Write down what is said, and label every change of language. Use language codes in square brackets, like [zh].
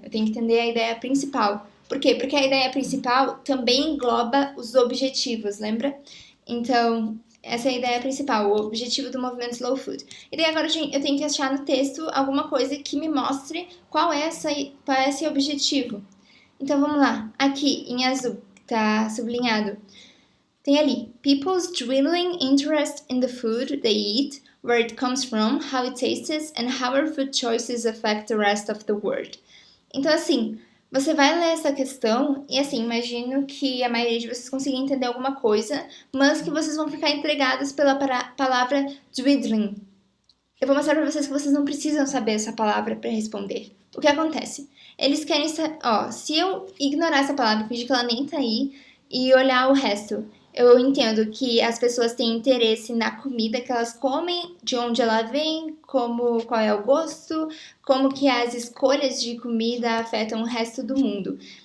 [pt] Eu tenho que entender a ideia principal. Por quê? Porque a ideia principal também engloba os objetivos, lembra? Então, essa é a ideia principal, o objetivo do movimento Slow Food. E daí agora eu tenho que achar no texto alguma coisa que me mostre qual é esse objetivo. Então, vamos lá. Aqui, em azul, tá sublinhado. Tem ali, [en] people's dwindling interest in the food they eat, where it comes from, how it tastes, and how our food choices affect the rest of the world. [pt] Então, assim, Você vai ler essa questão e, assim, imagino que a maioria de vocês consiga entender alguma coisa, mas que vocês vão ficar entregados pela palavra dwindling. Eu vou mostrar pra vocês que vocês não precisam saber essa palavra para responder. O que acontece? Eles querem saber, se eu ignorar essa palavra, fingir que ela nem tá aí e olhar o resto, eu entendo que as pessoas têm interesse na comida que elas comem, de onde ela vem, qual é o gosto, como que as escolhas de comida afetam o resto do mundo.